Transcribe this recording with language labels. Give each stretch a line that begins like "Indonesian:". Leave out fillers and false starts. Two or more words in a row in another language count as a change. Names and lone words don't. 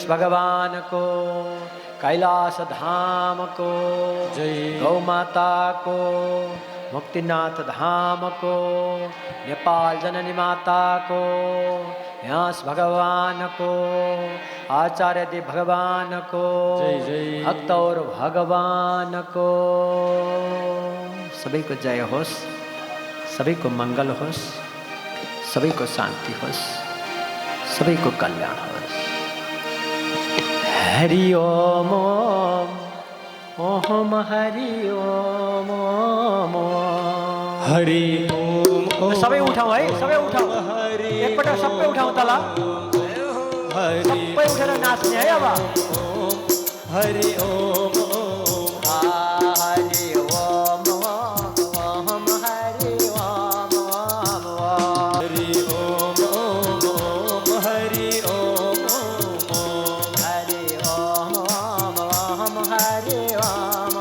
Nepali: भगवान को, कैलाश धाम को जय, गौ माता को, मुक्तिनाथ धाम को, नेपाल जननी माता को, व्यास भगवान को, आचार्य देव भगवान को जय जय, भक्त और भगवान को सभी को जय होस, सभी को मंगल होस, सभी को शांति होस, सभी को कल्याण होस।
Sanskrit: हरि ओम ओम हरि ओम हरि ओम।
Nepali: सबै उठाऊ है, सबै उठाऊ, एकपल्ट सबै उठाऊ तल, सबै उठेर नाच्ने है। अब
Sanskrit: हरि ओम हरि ओम ओम हरि ओम हरि ओम ओम हरि ओम हरि ओम ओम हरि ओम